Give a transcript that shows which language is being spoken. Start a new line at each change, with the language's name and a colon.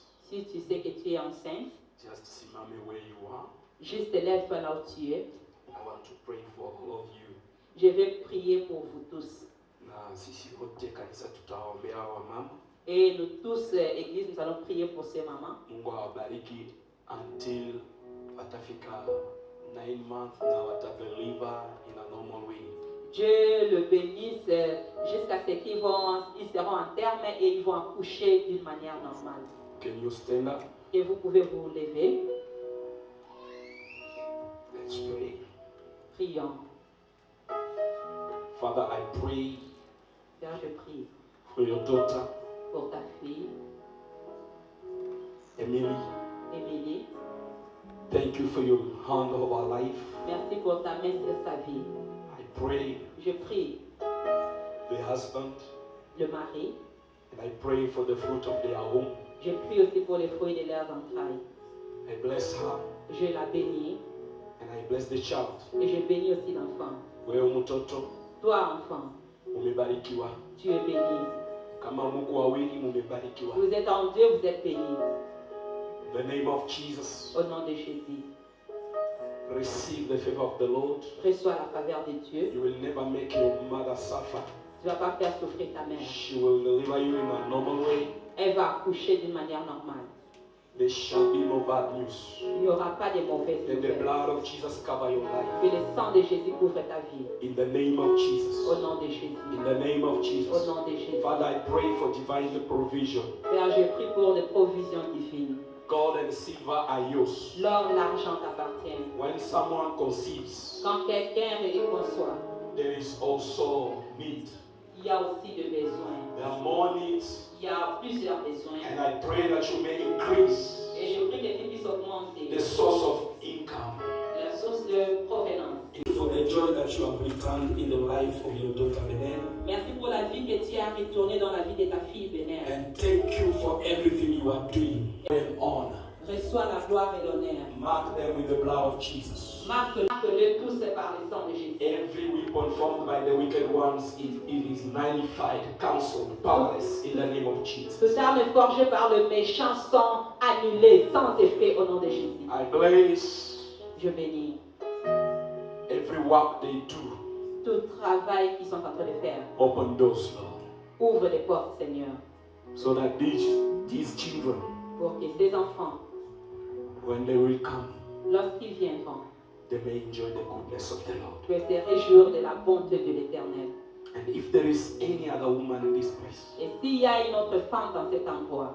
French: si tu sais que tu es enceinte,
English: just
Swahili: simame
English: where you are.
French: juste lève-toi là où tu es.
English: I want to pray for all of you.
French: Je vais prier pour vous tous.
Swahili: Na sisi wote kanisa tutaombea wamama.
French: Et nous tous, Église, nous allons prier pour ces mamans.
Swahili: Mungu awabariki
English: until
Swahili: watafika
English: 9 months
Swahili: na watadeliver
English: in a normal way.
French: Dieu le bénisse jusqu'à ce ils seront en terme et ils vont accoucher d'une manière normale.
English: Can you stand up?
French: Et vous pouvez vous lever.
English: Let's pray.
French: Prions.
English: Father, I pray
French: Père, je prie
English: for your daughter,
French: pour ta fille,
English: Emily.
French: Émilie.
English: Thank you for your hand of our life.
French: Merci pour ta main sur sa vie.
English: I pray
French: Je prie
English: the husband,
French: le mari.
English: and I pray for the fruit of their home.
French: Je prie aussi pour les fruits de leurs entrailles.
English: I bless her,
French: Je la bénis
English: and I bless the child.
French: et je bénis aussi l'enfant.
Swahili: Wewe mtoto,
French: Toi, enfant,
Swahili: umebarikiwa.
French: tu es béni.
Swahili: Kama Mungu wawili mumebarikiwa.
French: Vous êtes en Dieu, vous êtes béni.
English: In the name of Jesus,
French: Au nom de Jésus,
English: receive the favor of the Lord.
French: reçois la faveur de Dieu.
English: You will never make your mother suffer.
French: Tu ne vas pas faire souffrir ta mère.
English: She will deliver you in a normal way.
French: Elle va accoucher d'une manière normale.
English: There shall be no bad news.
French: Il n'y aura pas de mauvaises
English: Let the blood of Jesus cover your life.
French: Que le sang de Jésus couvre ta vie.
English: In the name of
French: Au
English: Jesus.
French: nom de Jésus.
English: In the name of
French: Au
English: Jesus.
French: nom de Jésus.
English: Father, I pray for divine provision.
French: Père, je prie pour des provisions divines.
English: Gold and silver are yours.
French: L'or, l'argent t'appartient.
English: When someone conceives,
French: Quand quelqu'un conçoit,
English: there is also need.
French: il y a aussi des besoins.
English: There are more needs.
French: Il y a plusieurs besoins.
English: And I pray that you may increase
French: Et je prie que tu puisses augmenter
English: the source of income.
French: la source de provenance.
English: For the joy that you have returned in the life of your daughter Benin.
French: Merci pour la vie que tu as retournée dans la vie de ta fille Bénin.
English: And thank you for everything you are doing. And honor.
French: Reçois la gloire et l'honneur.
English: Mark them with the blood of Jesus.
French: Marque-le tous par le sang de Jésus.
English: Every weapon formed by the wicked ones, it is nullified, cancelled, powerless in the name of Jesus.
French: Toutes armes forgées par le méchant sont annulées sans effet au nom de Jésus.
English: I bless
French: Je bénis
English: every work they do.
French: tout travail qu'ils sont en train de faire.
English: Open doors, Lord,
French: Ouvre les portes, Seigneur,
English: so that these children,
French: pour que ces enfants,
English: when they will come,
French: lorsqu'ils viendront,
English: they may enjoy the goodness of the Lord.
French: puissent se réjouir de la bonté de l'Éternel.
English: And if there is any other woman in this place,
French: Et s'il y a une autre femme dans cet endroit,